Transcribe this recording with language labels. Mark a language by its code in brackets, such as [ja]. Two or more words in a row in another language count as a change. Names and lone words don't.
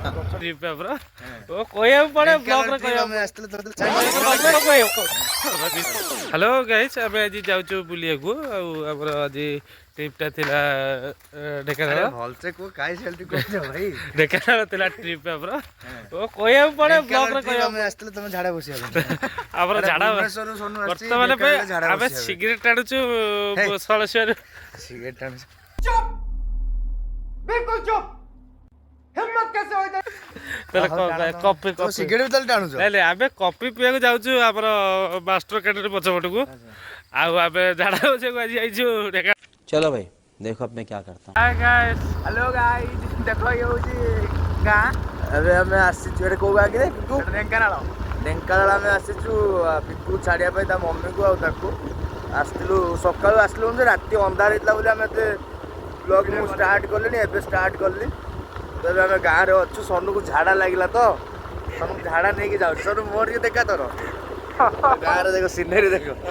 [or] କହିବାକୁ ପଡେ ବ୍ଲଗରେ [en] hello guys [or] ଆମେ ଆଜି ଯାଉଛୁ ବୁଲିବାକୁ ଆଉ ଆମର ଆଜି ଟ୍ରିପ୍ଟା ଥିଲା ଢେଙ୍କାନାଳ ଭଲସେ କୁହ କାହିଁ ସେମିତି କହୁଛ ଭାଇ ଢେଙ୍କାନାଳ ଥିଲା ଟ୍ରିପ୍ ଆମର କହିବାକୁ ପଡେ ବ୍ଲଗରେ ଆମେ ଆସିଥିଲେ ତମେ ଝାଡ଼ା ବସିବା ପାଇଁ ଆମର ଝାଡ଼ା ବର୍ତ୍ତମାନ ପାଇଁ ଆମେ ସିଗାରେଟ୍ ଆଣୁଛୁ ସଳସିଆରୁ ସିଗାରେଟ୍ ଆଣୁଛୁ [hi] बिल्कुल चुप हिम्मत कैसे होता [or] କପି ସିଗାରେଟ୍ ତାହେଲେ ଟାଣୁଛ ନାଇଁ ଆମେ କଫି ପିଇବାକୁ ଯାଉଛୁ ଆମର ମାଷ୍ଟର କ୍ୟାଣ୍ଟିନ୍ ପଛପଟକୁ ଆଉ ଆମେ ଝାଡ଼ା ବସିବାକୁ ଆଜି ଯାଇଛୁ ଢେଙ୍କା। [hi] चलो भाई देखो अब मैं क्या करता हूँ। [en] hello guys [or] ଦେଖ ଇଏ ହେଉଛି ଗାଁ ଏବେ ଆମେ ଆସିଛୁ ଏଠି କୋଉ ଗାଁ କି ଢେଙ୍କାନାଳ ଢେଙ୍କାନାଳ ଆମେ ଆସିଛୁ ପିକୁ ଛାଡ଼ିବା ପାଇଁ ତା ମମିକୁ ଆଉ ତାକୁ ଆସିଥିଲୁ ସକାଳୁ ଆସିଲୁ ଯେ ରାତି ଅନ୍ଧାର ହେଇଥିଲା ବୋଲି ଆମେ ଏତେ ବ୍ଲଗ୍ ମୁଁ ଷ୍ଟାର୍ଟ କଲିଣି ଏବେ ଷ୍ଟାର୍ଟ କଲି ତ ଏବେ ଆମେ ଗାଁରେ ଅଛୁ ସନୁକୁ ଝାଡ଼ା ଲାଗିଲା ତ ସନୁକୁ ଝାଡ଼ା ନେଇକି ଯାଉଛି ସନୁ ମୋର ଟିକେ ଦେଖା ତୋର ଗାଁରେ ଦେଖ ସିନେରୀ ଦେଖ